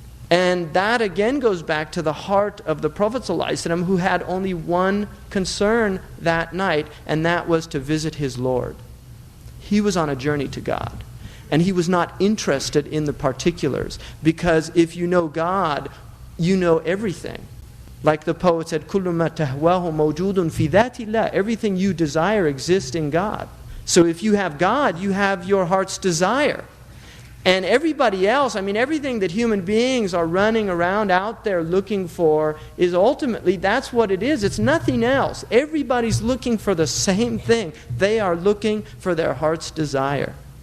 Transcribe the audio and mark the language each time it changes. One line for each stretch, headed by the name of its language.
English: And that again goes back to the heart of the Prophet ﷺ, who had only one concern that night, and that was to visit his Lord. He was on a journey to God. And he was not interested in the particulars, because if you know God, you know everything. Like the poet said,
Arabic: كُلُّ مَا تَهْوَاهُ مَوْجُودٌ فِي ذَاتِ اللَّهِ.
English: Everything you desire exists in God. So if you have God, you have your heart's desire. And everybody else, everything that human beings are running around out there looking for is ultimately, that's what it is. It's nothing else. Everybody's looking for the same thing. They are looking for their heart's desire.